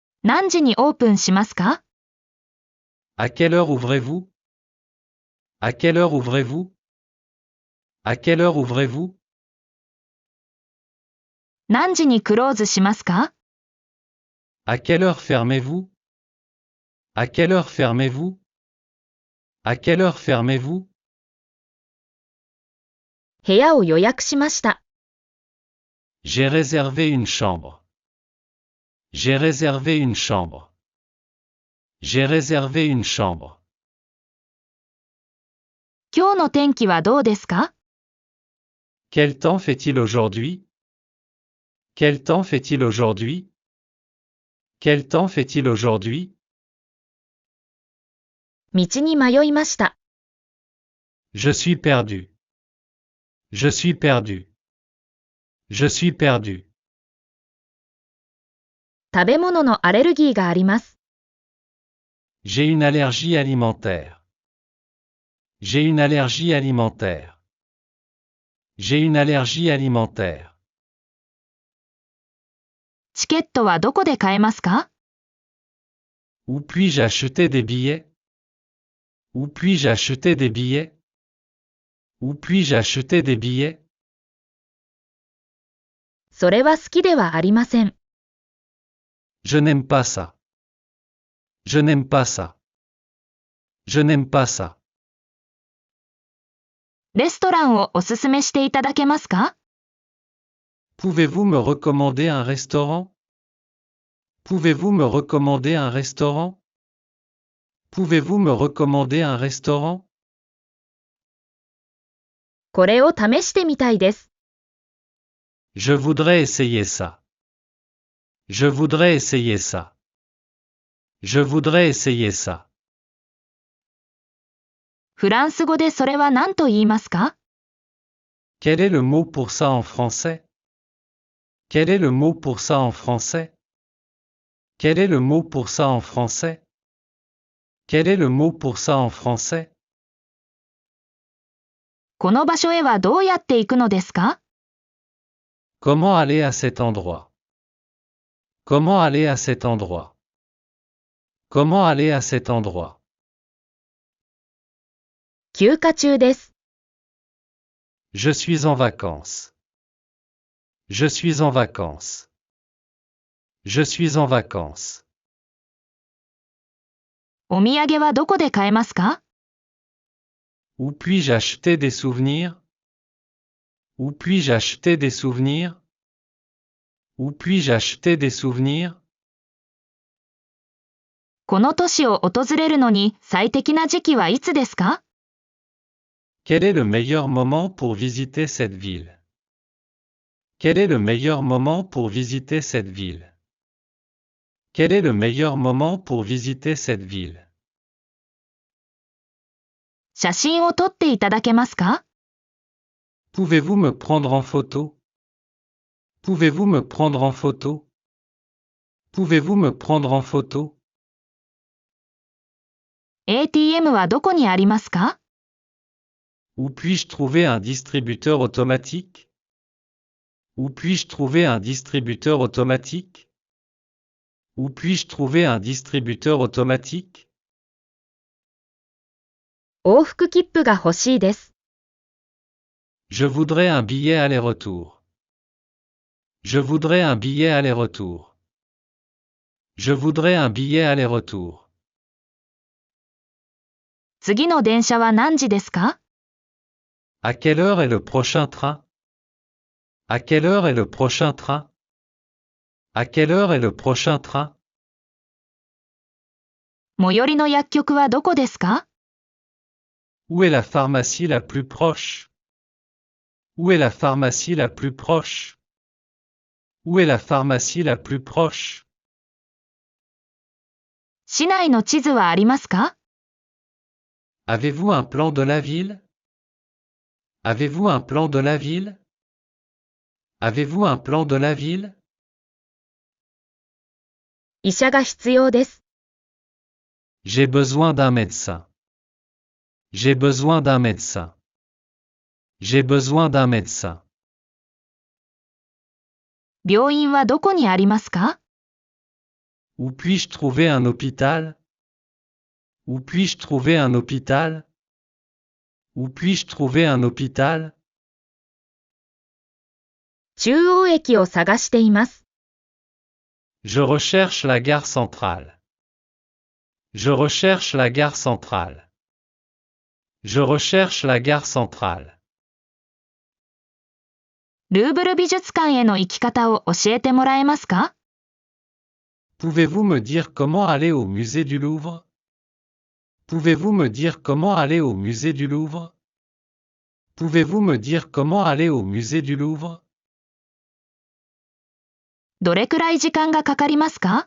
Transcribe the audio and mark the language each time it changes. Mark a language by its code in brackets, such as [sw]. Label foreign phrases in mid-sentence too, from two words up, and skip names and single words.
[ja] 何時にオープンしますか？ [fr] À quelle heure ouvrez-vous? À quelle heure ouvrez-vous? À quelle heure ouvrez-vous? [ja] 何時にクローズしますか？ [fr] À quelle heure fermez-vous? À quelle heure fermez-vous? À quelle heure fermez-vous? [ja] 部屋を予約しました。 [fr] J'ai réservé une chambre. J'ai réservé une chambre. J'ai réservé une chambre. [ja] 今日の天気はどうですか？ [fr] Quel temps fait-il aujourd'hui? Quel temps fait-il aujourd'hui? Quel temps fait-il aujourd'hui? [ja] 道に迷いました。 [fr] Je suis perdu. Je suis perdu. Je suis perdu. [ja] 食べ物のアレルギーがあります。 [fr] J'ai une allergie alimentaire. J'ai une allergie alimentaire. J'ai une allergie alimentaire. [ja] チケットはどこで買えますか？ [fr] Où puis-je acheter des billets? Où puis-je acheter des billets? Où puis-je acheter des billets? [ja] それは好きではありません。 [fr] Je n'aime pas ça. Je n'aime pas ça. Je n'aime pas ça. [ja] レストランをおすすめしていただけますか？ [fr] Pouvez-vous me recommander un restaurant? Pouvez-vous me recommander un restaurant? Pouvez-vous me recommander un restaurant? [ja] これを試してみたいです。 [fr] Je voudrais essayer ça. Je voudrais essayer ça. Je voudrais essayer ça. [ja] フランス語でそれは何と言いますか？ [fr] Quel est le mot pour ça en français? Quel est le mot pour ça en français? Quel est le mot pour ça en français? Quel est le mot pour ça en français? [ja] この場所へはどうやって行くのですか？ [fr] Comment aller à cet endroit? Comment aller à cet endroit? Comment aller à cet endroit? [ja] 休暇中です。 [fr] Je suis en vacances. Je suis en vacances. Je suis en vacances. [ja] お土産はどこで買えますか？ [fr] Où puis-je acheter des souvenirs? Où puis-je acheter des souvenirs? Où puis-je acheter des souvenirs? [ja] この都市を訪れるのに最適な時期はいつですか？ [fr] Quel est le meilleur moment pour visiter cette ville? Quel est le meilleur moment pour visiter cette ville? Quel est le meilleur moment pour visiter cette ville? [ja] 写真を撮っていただけますか？ [fr] Pouvez-vous me prendre en photo? Pouvez-vous me prendre en photo? Pouvez-vous me prendre en photo? [ja] ATM はどこにありますか？ [fr] Où puis-je trouver un distributeur automatique? Où puis-je trouver un distributeur automatique? Où puis-je trouver un distributeur automatique? [ja] 往復切符が欲しいです。 [fr] Je voudrais un billet aller-retour. Je voudrais un billet aller-retour. Je voudrais un billet aller-retour. [ja] 次の電車は何時ですか？ [fr] À quelle heure est le prochain train? À quelle heure est le prochain train? À quelle heure est le prochain train? [ja] 最寄りの薬局はどこですか？ [fr] Où est la pharmacie la plus proche? Où est la pharmacie la plus proche? Où est la pharmacie la plus proche? [ja] 市内の地図はありますか？ [fr] Avez-vous un plan de la ville? Avez-vous un plan de la ville? Avez-vous un plan de la ville? [ja] 医者が必要です。 [fr] J'ai besoin d'un médecin. J'ai besoin d'un médecin. J'ai besoin d'un médecin. [ja] 病院はどこにありますか？ [fr] Où puis-je trouver un hôpital? Où puis-je trouver un hôpital? Où puis-je trouver un hôpital? [ja] 中央駅を探しています。 [fr] Je recherche la gare centrale. Je recherche la gare centrale. Je recherche la gare centrale. [ja] ルーブル美術館への行き方を教えてもらえますか？ [fr] Pouvez-vous me dire comment aller au musée du Louvre? Pouvez-vous me dire comment aller au musée du Louvre? Pouvez-vous me dire comment aller au musée du Louvre? [ja] どれくらい時間がかかりますか？